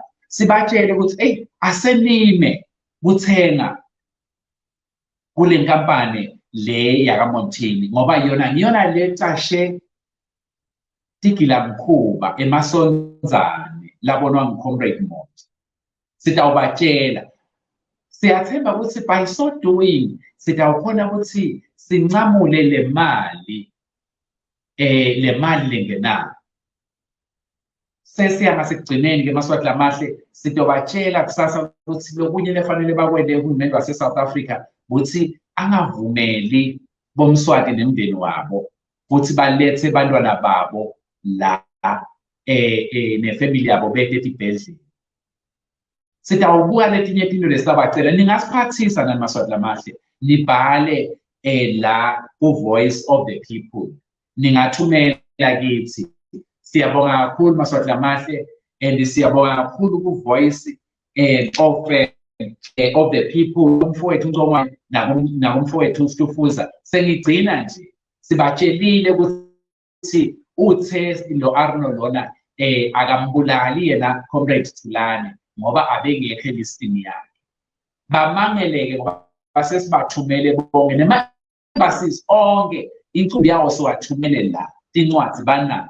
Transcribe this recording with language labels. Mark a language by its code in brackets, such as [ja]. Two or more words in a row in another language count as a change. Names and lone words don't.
[ss] Sibatshele ukuthi hey asenime kuthenga kule nkampani le yakaMontini ngoba ngiyona le cashe tigilamkhuba emasondzane labonwa nguComrade Monti. Sitawubatshela siyathemba ukuthi [en] by so doing [ss] sitawukhona ukuthi sincamule le mali lengenayo. Sesiyama sekugcineni-ke maswati lamahle sitobatshela kusasa ukuthi lokunye lefanele bakwende uhulumeni wase-South Africa ukuthi angavumeli bomswati nemndeni wabo ukuthi balethe bantwana babo la nefamily yabo bethe esibhedlela. Sitawubuka letinye izinto lesabacela ningasiphathisa nani maswati lamahle nibhale la ku-Voice of the People ningathumela kithi. Siyabonga kakhulu maswati lamahle and siyabonga kakhulu ku-Voice of the People umfowethu uNcongwane nakumfowethu uStufuza. Sengigcina nje sibatshelile ukuthi uthe lo Arno lona akambulali yena Comrade Thulani ngoba abengekho elistini yakhe. Bamangeleke ngoba basesibathumele bonke nemabasisi onke incumbi yawo siwathumele la tincwadi banazo.